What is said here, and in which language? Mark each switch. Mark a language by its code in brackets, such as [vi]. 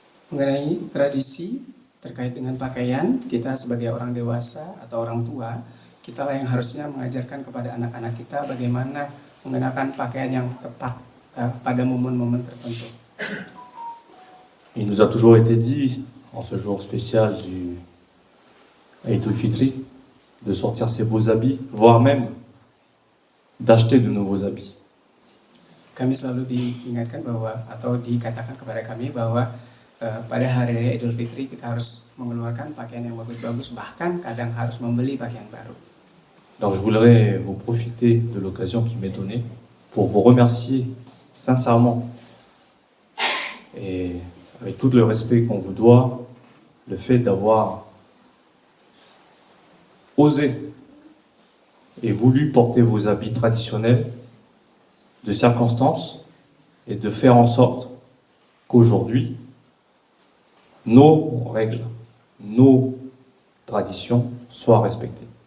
[id] Mengenai tradisi terkait dengan pakaian, kita sebagai orang dewasa atau orang tua, kita lah yang harusnya mengajarkan kepada anak-anak kita bagaimana mengenakan pakaian yang tepat pada momen-momen tertentu. [fr] Il nous a toujours été dit, en ce jour spécial du Eid al-Fitri, de sortir ses beaux habits, voire même d'acheter de nouveaux habits. [id] Kami selalu diingatkan bahwa atau dikatakan kepada kami bahwa pada hari raya Idul Fitri kita harus mengeluarkan pakaian yang bagus-bagus, bahkan kadang harus membeli pakaian baru. [fr] Donc je voudrais vous profiter de l'occasion qui m'est donnée pour vous remercier sincèrement et avec tout le respect qu'on vous doit, le fait d'avoir osé et voulu porter vos habits traditionnels de circonstance et de faire en sorte qu'aujourd'hui, nos règles, nos traditions soient respectées.